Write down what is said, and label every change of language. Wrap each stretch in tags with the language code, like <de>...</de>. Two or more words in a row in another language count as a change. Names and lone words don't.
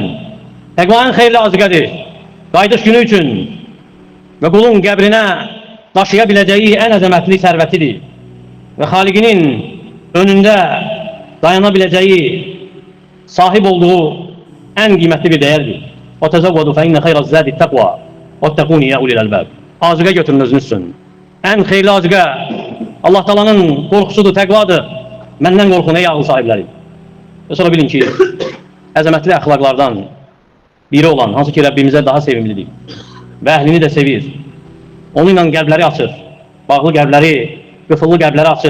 <az>Təqva ən xeyirli azıqədir, qayıdış günü üçün və qulun qəbrinə daşıya biləcəyi ən əzəmətli sərvətidir və xaliqinin önündə dayana biləcəyi, sahib olduğu ən qiymətli bir dəyərdir.</az> <ar>وَتَزَوَّدُوا فَإِنَّ خَيْرَ الزَّادِ التَّقْوَى وَاتَّقُونِ يَا أُولِي الْأَلْبَابِ.</ar> <az>Azıqa götürün özünüz üçün. Ən xeyirli azıqa Allah Teala'nın qorxusudur, təqvadır. Məndən qorxun ey ağıl sahibləri. Və sonra bilin ki, əzəmətli əxlaqlardan biri olan, hansı ki Rəbbimizə daha sevimlidir və əhlini də sevir. Onunla qəlbləri açır, bağlı qəlbləri, qıfıllı qəlbləri açır.</az>